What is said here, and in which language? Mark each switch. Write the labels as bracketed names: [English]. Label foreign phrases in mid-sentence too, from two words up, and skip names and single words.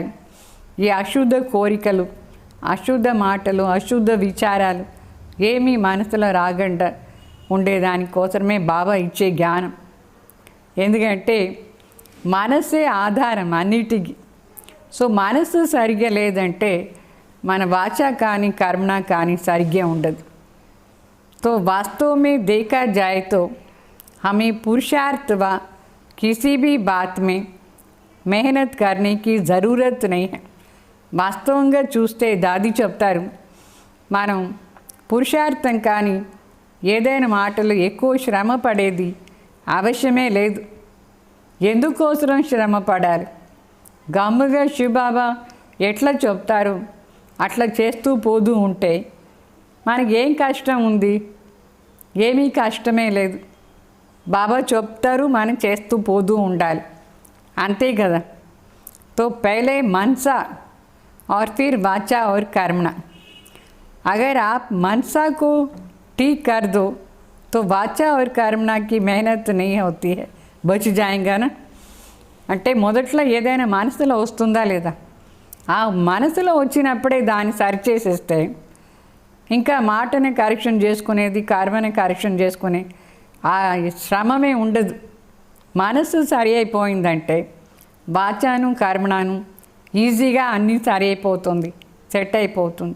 [Telugu] ఈ అశుద్ధ కోరికలు, అశుద్ధ మాటలు, అశుద్ధ విచారాలు ఏమీ మనసులో రాకుండా ఉండేదానికోసమే బాబా ఇచ్చే జ్ఞానం. ఎందుకంటే మనసే ఆధారం అన్నిటికీ. సో మనసు సరిగ్గా లేదంటే మన వాచా కానీ కర్మ కానీ సరిగ్గా ఉండదు. [Hindi] तो वास्तव में देखा जाए तो हमें पुरुषार्थ व किसी भी बात में मेहनत करने की ज़रूरत नहीं है. [Telugu] వాస్తవంగా చూస్తే దాది చెప్తారు, మనం పురుషార్థం కానీ ఏదైనా మాటలు ఎక్కువ శ్రమ పడేది అవశ్యమే లేదు. ఎందుకోసం శ్రమ పడాలి? గమ్ముగా శివబాబా ఎట్లా చెప్తారు అట్లా చేస్తూ పోతూ ఉంటే మనకి ఏం కష్టం ఉంది? ఏమీ కష్టమే లేదు. బాబా చెప్తారు, మనం చేస్తూ పోతూ ఉండాలి, అంతే కదా. [Hindi] तो पहले मनसा और फिर वाचा और कर्मणा. अगर आप मनसा को ठीक कर दो तो वाचा और कर्मणा की मेहनत नहीं होती है, बच जाएगा ना. [Telugu] అంటే మొదట్లో ఏదైనా మనసులో వస్తుందా లేదా? ఆ మనసులో వచ్చినప్పుడే దాన్ని సరిచేసేస్తే ఇంకా మాటని కరెక్షన్ చేసుకునేది, కర్మని కరెక్షన్ చేసుకునే ఆ శ్రమమే ఉండదు. మనసు సరి అయిపోయిందంటే వాచాను కర్మణాను ఈజీగా అన్నీ సరి అయిపోతుంది, సెట్ అయిపోతుంది.